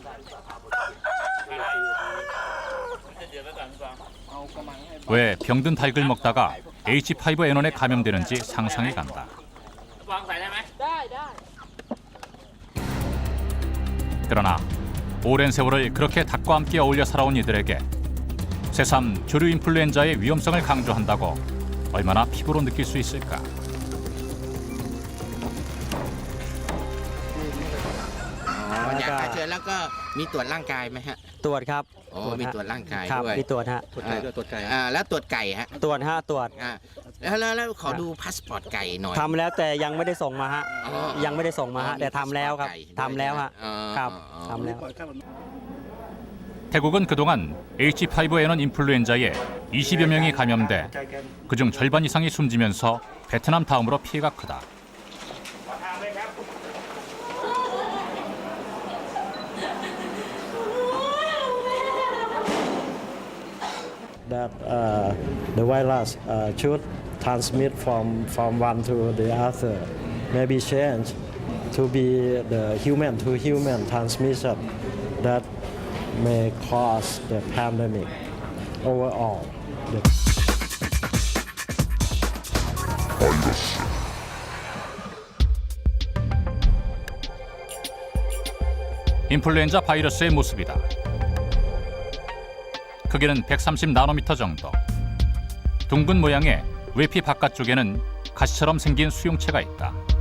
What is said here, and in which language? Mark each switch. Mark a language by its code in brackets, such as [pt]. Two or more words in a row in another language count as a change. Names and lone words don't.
[ko] 왜 병든 닭을 먹다가 H5N1에 감염되는지 상상이 간다. 그러나 오랜 세월을 그렇게 닭과 함께 어울려 살아온 이들에게 새삼 조류 인플루엔자의 위험성을 강조한다고 얼마나 피부로 느낄 수 있을까? [th] มีตรวจร่างกายไหมฮะ ตรวจครับ อ๋อมีตรวจร่างกาย ครับ ด้วย มีตรวจฮะ ตรวจไก่ด้วยตรวจไก่แล้วตรวจไก่ฮะ ตรวจฮะตรวจ แล้วขอดูพาสปอร์ตไก่หน่อย ทำแล้วแต่ยังไม่ได้ส่งมาฮะ อ๋อ ยังไม่ได้ส่งมาฮะแต่ทำแล้วครับ ไก่ด้วย ทำแล้วฮะ อ๋อ ครับ อ๋อ ทำแล้ว [ko] 태국은 그동안 H5N1 인플루엔자에 20여 명이 감염돼 그중 절반 이상이 숨지면서 베트남 다음으로 피해가 크다. [en] That the virus should transmit from one to the other, maybe change to be the human to human transmission that may cause the pandemic overall. [ko] 인플루엔자 바이러스의 모습이다. 크기는 130 나노미터 정도. 둥근 모양의 외피 바깥쪽에는 가시처럼 생긴 수용체가 있다.